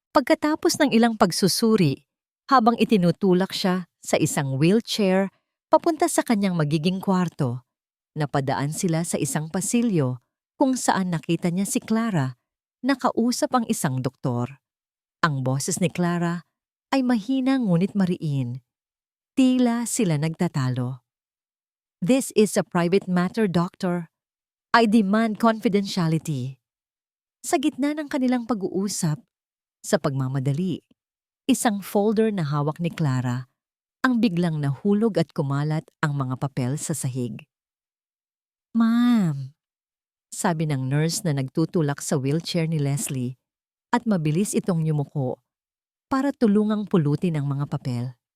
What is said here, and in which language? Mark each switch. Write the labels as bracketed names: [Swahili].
[Filipino] Pagkatapos ng ilang pagsusuri, habang itinutulak siya sa isang wheelchair papunta sa kanyang magiging kwarto, napadaan sila sa isang pasilyo kung saan nakita niya si Clara, nakausap ang isang doktor. Ang boses ni Clara ay mahina ngunit mariin. Tila sila nagtatalo. [English] This is a private matter, doctor. I demand confidentiality. [Filipino] Sa gitna ng kanilang pag-uusap, sa pagmamadali, isang folder na hawak ni Clara ang biglang nahulog at kumalat ang mga papel sa sahig. Ma'am, sabi ng nurse na nagtutulak sa wheelchair ni Leslie at mabilis itong yumuko para tulungang pulutin ang mga papel.